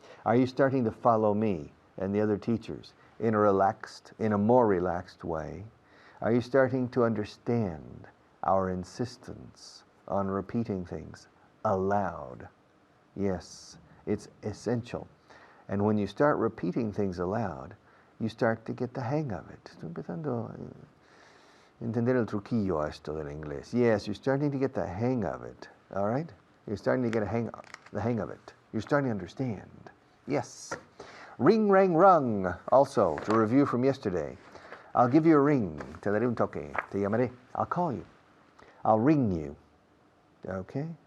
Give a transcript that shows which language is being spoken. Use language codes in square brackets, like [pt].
[en] Are you starting to follow me and the other teachers in a more relaxed way? Are you starting to understand our insistence on repeating things aloud? Yes, it's essential. And when you start repeating things aloud, you start to get the hang of it. [es] Estoy empezando a entender el truquillo a esto del inglés. [en] Yes, you're starting to get the hang of it, all right? You're starting to get the hang of it. You're starting to understand. Yes. Ring, rang, rung. Also, to review from yesterday. I'll give you a ring. [es] Te daré un toque. Te llamaré. [en] I'll call you. I'll ring you. Okay?